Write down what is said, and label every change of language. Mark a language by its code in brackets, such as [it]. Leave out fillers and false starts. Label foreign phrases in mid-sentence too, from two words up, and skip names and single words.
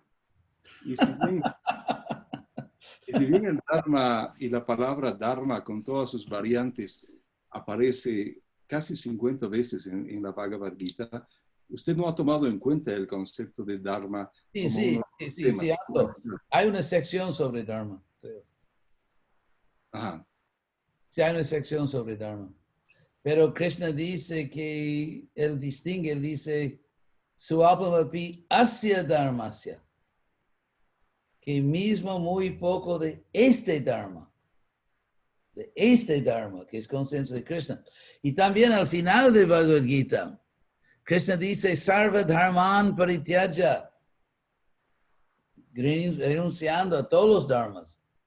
[es] Y si bien el Dharma y la palabra Dharma con todas sus variantes aparece casi 50 veces en la Bhagavad Gita, usted no ha tomado en cuenta el concepto de Dharma Sí, como sí, uno de los sí, temas. cierto. Hay una sección sobre Dharma, creo. Ajá. Sí, hay una sección sobre Dharma. Pero Krishna dice que él distingue, él dice, [sa] स्वल्पमपि अस्य धर्मस्य, [es] que mismo muy poco de este Dharma, que es conciencia de Krishna. Y también al final de Bhagavad Gita, Krishna dice, [sa] सर्व धर्मान् परित्यज, [es] renunciando a todos los dharmas.